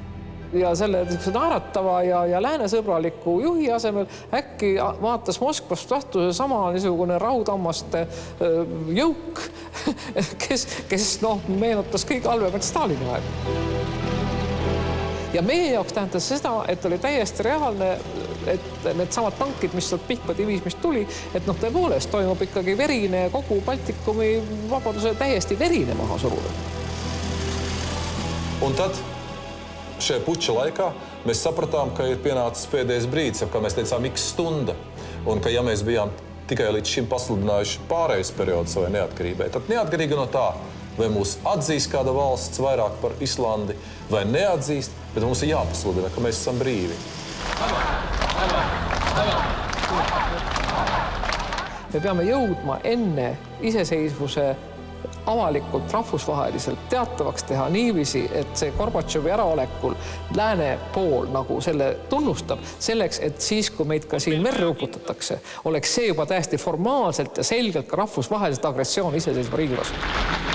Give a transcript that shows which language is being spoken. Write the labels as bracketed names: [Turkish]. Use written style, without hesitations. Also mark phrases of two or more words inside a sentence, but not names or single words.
[Estonian] Ja selle naeratava ja läänesõbraliku juhi asemel äkki vaatas Moskvast vastu sama niisugune raudammaste jõuk, kes meenutas kõik halvemat Stalini aega. Ja meie jaoks tähendas seda, et oli täiesti reaalne, et need samad tankid, mis sealt Pihkva diviismist tuli, et tõepoolest toimub ikkagi verine kogu Baltikumi vabaduse täiesti verine maha suruda. [Latvian] Un tad šajā puča laikā mēs sapratām, ka ir pienācis pēdējais brīdis, kā mēs teicām, X stunda. Un ka ja mēs bijām tikai līdz šim pasludinājuši pārējais periodu savai neatkarībai, tad neatkarīgi no tā, vai mūs atzīst kāda valsts vairāk par Islandi, vai neatzīst, bet mums ir jāpasludina, ka mēs esam brīvi. [Estonian] Me peame jõudma enne iseseisvuse avalikult rahvusvaheliselt teatavaks teha niiviisi, et see Gorbatšovi äraolekul lääne pool nagu selle tunnustab selleks, et siis, kui meid ka siin merre uputatakse, oleks see juba täiesti formaalselt ja selgelt ka rahvusvaheliselt agressioon iseseisva riigi vastu.